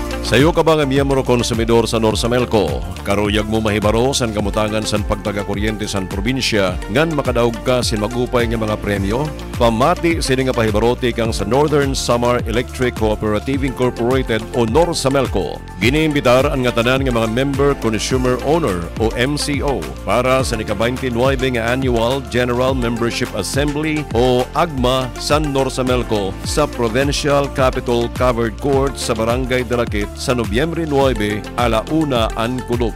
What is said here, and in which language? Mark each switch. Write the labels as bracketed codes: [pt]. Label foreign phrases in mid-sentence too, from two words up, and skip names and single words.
[war] Sayo ka ba nga miyembro konsumidor sa Norsamelco? Karuyag mo mahibaro san kamutangan san pagtaga-kuryente san probinsya ngan makadaog ka sin magupay nga mga premyo? Pamati sini nga pahibarote kang sa Northern Samar Electric Cooperative Incorporated o Norsamelco. Giniimbitar ang nga tanan nga mga [en] member consumer owner [war] o MCO para sa ika-29 nga Annual General Membership Assembly o AGMA San Norsamelco sa Provincial Capital Covered Court sa Barangay Dalakit sa Nobyembre 9, alauna an kulog.